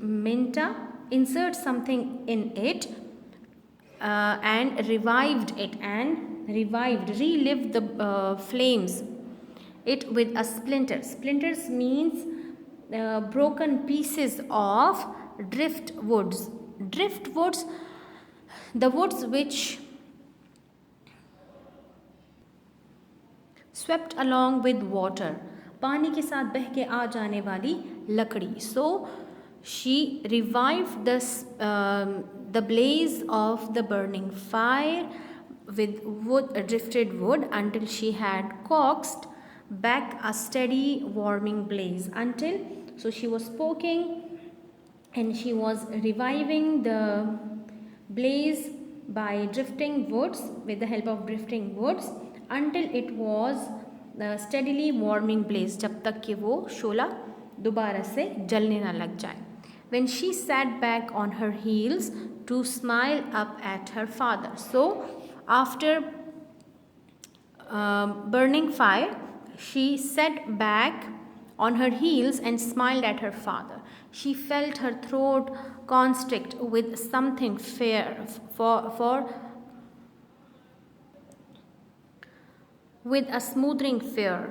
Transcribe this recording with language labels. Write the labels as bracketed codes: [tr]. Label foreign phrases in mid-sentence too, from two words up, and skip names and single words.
[en] Minta insert something in it and revived it, and relived the flames it with a splinter. Splinters means broken pieces of driftwoods. Driftwoods, the woods which swept along with water, [hi] पानी के साथ बह के आ जाने वाली लकड़ी. [en] So she revived the blaze of the burning fire with wood, drifted wood, until she had coaxed back a steady warming blaze. Until, so she was poking and she was reviving the blaze by drifting woods, with the help of drifting woods, until it was steadily warming blaze, [hi] जब तक कि वो शोला दोबारा से जलने ना लग जाए. [en] When she sat back on her heels to smile up at her father. So after burning fire, she sat back on her heels and smiled at her father. She felt her throat constrict with something with a smoothing fear.